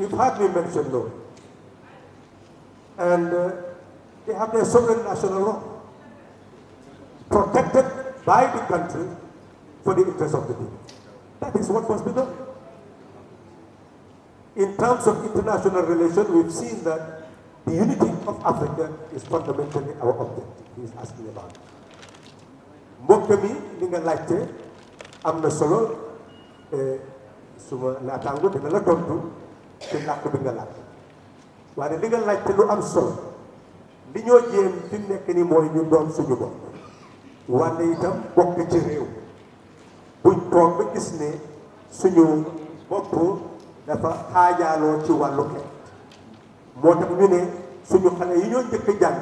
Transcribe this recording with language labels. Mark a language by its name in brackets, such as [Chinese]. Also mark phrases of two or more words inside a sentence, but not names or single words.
[English] You've hardly mentioned oil. And they have their sovereign national law, protected by the country for the interest of the people. That is what must be done. In terms of international relations, we've seen that the unity of Africa is fundamentally our objective. He is asking about it. [Wolof] Mbokk mi li nga laajte am na solo suma naataango dina la tontu ci làkk bi nga làkk waaye li nga laajte lu am solo li ñoo jéem fi mu nekk ni mooy ñu doon suñu bopp wante itam bokk ci réew buñ toog ba gis ne suñu bopp dafa xaajaaloo ci wàllu xeet moo tax ñu ne suñu xale yi ñoo njëkk jàng